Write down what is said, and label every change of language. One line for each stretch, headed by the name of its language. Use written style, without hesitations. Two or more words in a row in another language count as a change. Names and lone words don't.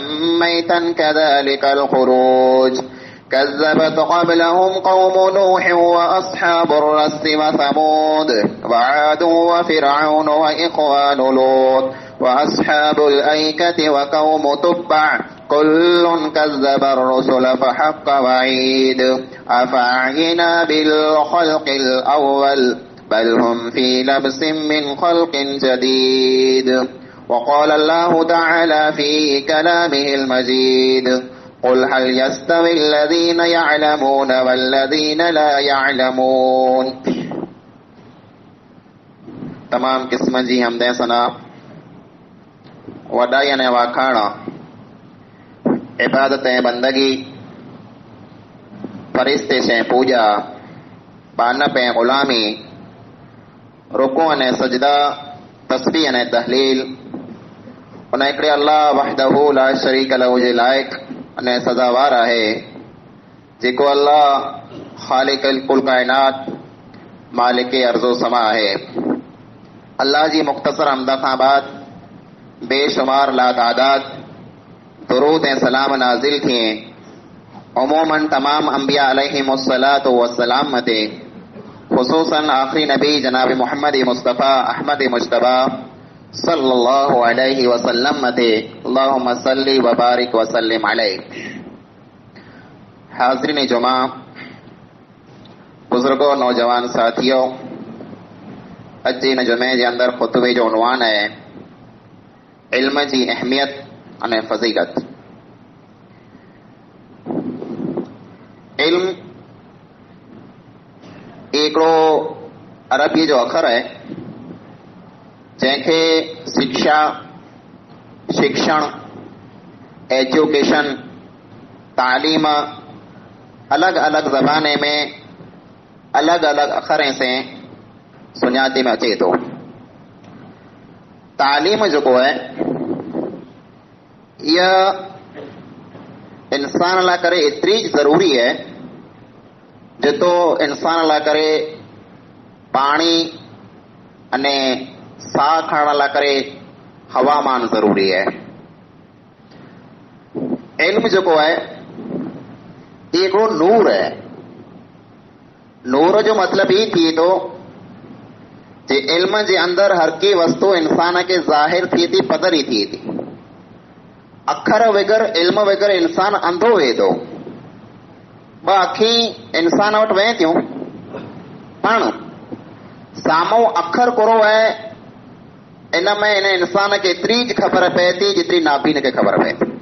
Arabic: ميتا كذلك الخروج كذبت قبلهم قوم نوح وأصحاب الرس وثمود وعاد وفرعون وإخوان لوط وأصحاب الأيكة وقوم تبع كل كذب الرسل فحق وعيد أفعينا بالخلق الأول بل هم في لبس من خلق جديد. وقال الله تعالى في كلامه المجيد قل هل يستوي الذين يعلمون والذين لا يعلمون.
Sindhi: तमाम किस्म जी हमदे सना वॾाई अने वाखाणा इबादत ऐं बंदगी फरिश्ते से पूजा बानप ऐं ग़ुलामी रुकू अने सजदा तस्बीह अने तहलील उन हिकिड़े
Arabic: الله وحده لا شريك له
Sindhi: जे लाइक़ अने सज़ावार आहे जेको अल्लाह ख़ालिक़ कुल काइनात मालिक अर्ज़ो समा आहे। अल्लाह जी मुख़्तसर हमद खां बाद बेशुमार लातादाद दुरूद ऐं सलाम नाज़िल थिए उमूमन तमाम अंबिया
Arabic: عليهم الصلاة والسلام
Sindhi: ते ख़ुसूसन आख़िरी नबी जनाब मोहम्मद मुस्तफ़ा अहमद मुज्तबा
Arabic: صلى الله عليه وسلم
Sindhi: ते
Arabic: اللهم صل وبارك وسلم عليه.
Sindhi: हाज़रीन जुमा, बुजुर्गों, नौजवान साथियों, अज जे इन जुमे जे अंदर खुतबे जो उनवान है इल्म जी अहमियत अने फज़ीलत। इल्म हिकिड़ो अरबी जो अखर है जंहिंखे शिक्षा, शिक्षण, एजुकेशन, तालीम अलग अलग ज़बाने में अलग अलग अखरें से सुञाती में अचे थो। तालीम जेको है इहा इंसान लाइ करे एतिरी ज़रूरी है जितो इंसान लाइ करे पाणी अने साह खणण लाइ करे हवामान ज़रूरी है। इल्म जेको आहे ये हिकिड़ो नूर है। नूर जो मतिलब ई थिए थो जे इल्म जे अंदर हर की वस्तु इंसान के ज़ाहिर थिए थी, पधरी थिए थी। अखर वग़ैर इल्म वग़ैर इंसान अंधो वे थो। ब अखी इंसान वटि वहे थियूं, पण साम्हूं अखर कोरो आहे, इन में इन इंसान खे एतिरी ख़बर पए थी जेतिरी नाबीन खे ख़बर पए थी।